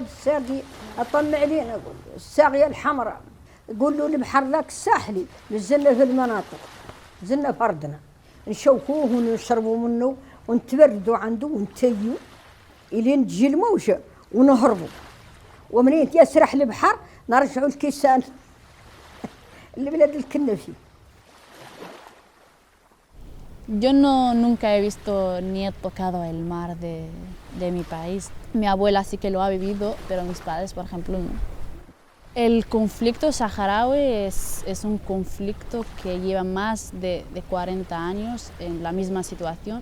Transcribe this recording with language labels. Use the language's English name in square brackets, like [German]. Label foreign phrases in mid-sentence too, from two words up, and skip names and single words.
[Hassaniyya] الساقي اطلع علينا اقول له الساقية الحمراء يقول له البحر ذاك الساحلي نزلنا في المناطق نزلنا في ارضنا نشوفوه ونشربوا منه ونتبردوا عنده ونتيو الين تجي الموجة ونهربوا ومنين يسرح البحر نرجعوا الكيسان البلاد اللي كنا فيه. [Spanish] Yo nunca he visto ni he tocado el mar de mi país. Mi abuela sí que lo ha vivido, pero mis padres, por ejemplo, no. El conflicto saharaui es un conflicto que lleva más de 40 años en la misma situación.